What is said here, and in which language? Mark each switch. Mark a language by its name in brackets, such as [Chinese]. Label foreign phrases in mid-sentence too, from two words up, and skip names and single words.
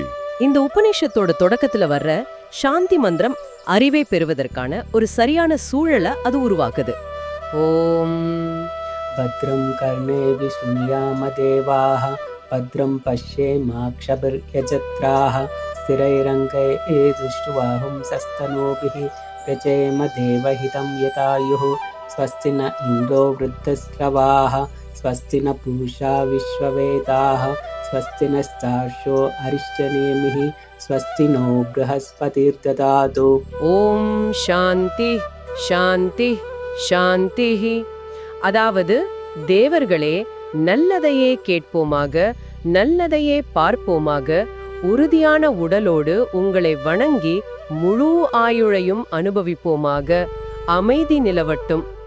[Tamil] இந்த உபநிஷத்தோட தொடக்கத்துல வர்ற சாந்தி மந்திரம் அறிவை பெறுவதற்கான ஒரு சரியான சூழலை அது உருவாக்குது. ஓம் [Sanskrit] भद्रं कर्णेभिः शृणुयाम देवाः भद्रं पश्येमाक्षभिर्यजत्राः स्थिरैरङ्गैः तुष्टुवांसस् तनूभिः व्यजेम देवहितं यतायुः स्वस्ति न इन्द्रो वृद्धस्रवाः स्वस्ति न पूषा विश्ववेदाः स्वस्ति नस्तार्क्ष्यो अरिष्टनेमिः स्वस्ति नो बृहस्पतिर्ददातु. ॐ शान्ति शान्ति शान्ति. [Tamil] அதாவது, தேவர்களே, நல்லதையே கேட்போமாக, நல்லதையே பார்ப்போமாக, உறுதியான உடலோடு உங்களை வணங்கி முழு ஆயுளையும் அனுபவிப்போமாக, அமைதி நிலவட்டும்.